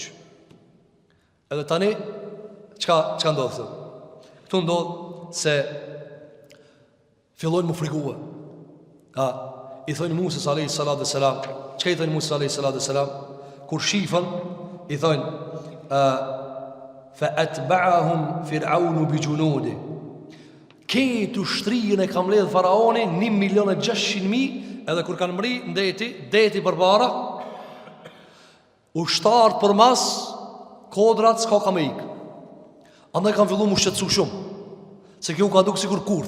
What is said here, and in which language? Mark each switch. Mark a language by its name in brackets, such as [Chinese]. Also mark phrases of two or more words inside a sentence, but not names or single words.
[Albanian] Edhe tani çka ndodh këtu? Këtu ndodh se fillojnë më frikue. I thonë Musa [Arabic] عليه الصلاة والسلام, [Albanian] çka i thonë Musa [Arabic] عليه الصلاة والسلام [Albanian] kur shifën, i thonë [Arabic] فأتبعهم فرعون بجنوده. [Albanian] Këtu shtrijën e ka mbledh faraoni 1.600.000, edhe kur kanë mri deti përpara, ushtarët përmas kodrat s'ka ka me ik. Andaj kanë filluar më shqetësu shumë, se kjo ka duk sikur kurth.